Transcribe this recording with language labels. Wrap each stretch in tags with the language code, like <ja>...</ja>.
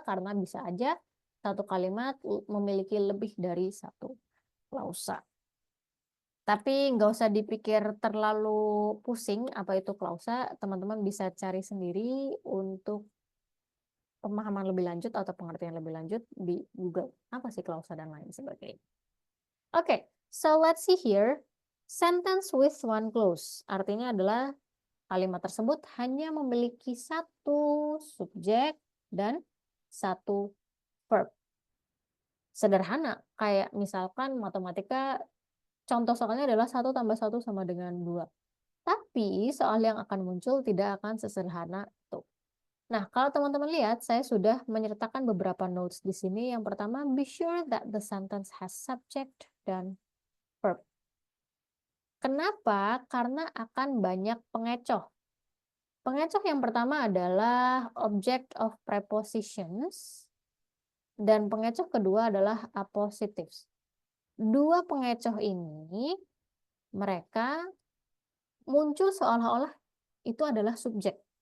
<id>Karena bisa aja satu kalimat memiliki lebih dari satu klausa. Tapi nggak usah dipikir terlalu pusing apa itu klausa. Teman-teman bisa cari sendiri untuk pemahaman lebih lanjut atau pengertian lebih lanjut di Google. Apa sih klausa dan lain sebagainya.</id> <en>Oke, so let's see here. Sentence with one clause.</en> <id>Artinya adalah kalimat tersebut hanya memiliki satu subjek dan satu verb. Sederhana, kayak misalkan matematika, contoh soalnya adalah 1 tambah 1 sama dengan 2. Tapi soal yang akan muncul tidak akan sesederhana itu. Nah, kalau teman-teman lihat, saya sudah menyertakan beberapa notes di sini. Yang pertama,</id> <en>be sure that the sentence has subject dan verb.</en> <id>Kenapa? Karena akan banyak pengecoh. Pengecoh yang pertama adalah object of prepositions. Dan pengecoh kedua adalah appositives. dua pengecoh ini mereka muncul seolah-olah itu adalah subjek.</id>